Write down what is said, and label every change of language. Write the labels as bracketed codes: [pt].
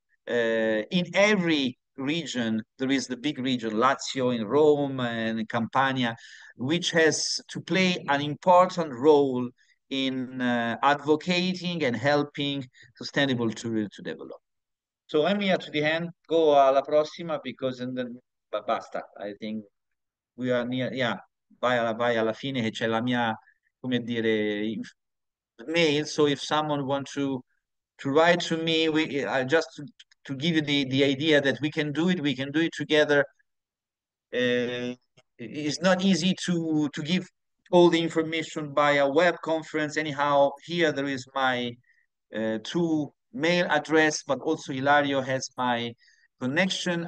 [en] In every region, there is the big region, Lazio in Rome and Campania, which has to play an important role in advocating and helping sustainable tourism to develop. So I'm here to the end. Go [it] alla prossima [en] because and then [it] basta. [en] I think we are near. Yeah, [it] vai alla fine che c'è la mia, come dire, mail. [en] So if someone wants to write to me, we just to give you the idea that we can do it together. It's not easy to give all the information by a web conference. Anyhow, here there is my true mail address, but also Hilario has my connection.